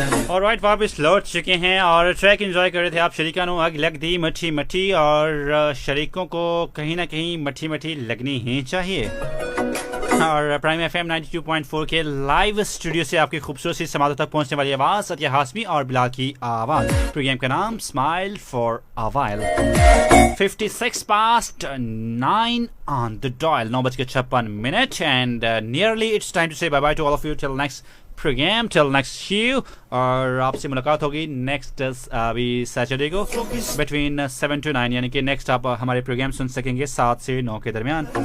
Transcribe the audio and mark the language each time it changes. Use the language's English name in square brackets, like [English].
[Hindi] और राइट वापस लौट चुके हैं और ट्रैक एंजॉय कर रहे थे आप। [Punjabi] शरीकनो आग लग दी मट्ठी मट्ठी, [Hindi] और शरीकों को कहीं ना कहीं मट्ठी मट्ठी लगनी ही चाहिए। और प्राइम FM 92.4 के लाइव स्टूडियो से आपकी खूबसूरत सी समातों तक पहुंचने वाली आवाज़ सत्या हाशमी और बिलाल की आवाज़। प्रोग्राम का नाम smile for a while. [English] 56 past 9 on the dial, 9:56 and nearly it's time to say bye bye to all of you till next program, till next show। [Hindi] और आपसे मुलाकात होगी नेक्स्ट अभी सैटरडे को बिटवीन 7 to 9, यानी कि नेक्स्ट आप हमारे प्रोग्राम सुन सकेंगे 7 से 9 के दरमियान।